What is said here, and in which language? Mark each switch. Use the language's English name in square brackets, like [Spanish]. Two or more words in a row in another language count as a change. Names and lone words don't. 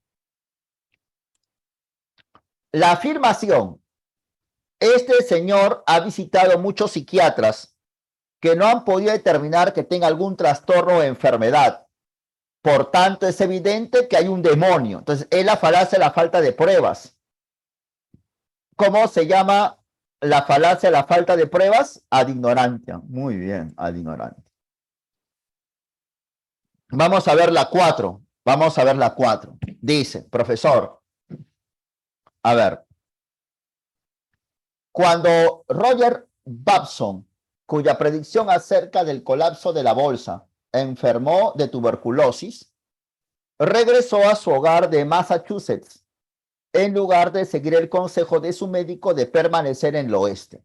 [Spanish] La afirmación, este señor ha visitado muchos psiquiatras que no han podido determinar que tenga algún trastorno o enfermedad. Por tanto, es evidente que hay un demonio. Entonces, es la falacia de la falta de pruebas. ¿Cómo se llama la falacia de la falta de pruebas? [Latin] Ad ignorantia. [Spanish] Muy bien, [Latin] ad ignorantia. [Spanish] Vamos a ver la 4. Vamos a ver la 4. Dice, profesor, a ver, cuando Roger Babson, cuya predicción acerca del colapso de la bolsa enfermó de tuberculosis, regresó a su hogar de Massachusetts, en lugar de seguir el consejo de su médico de permanecer en el oeste.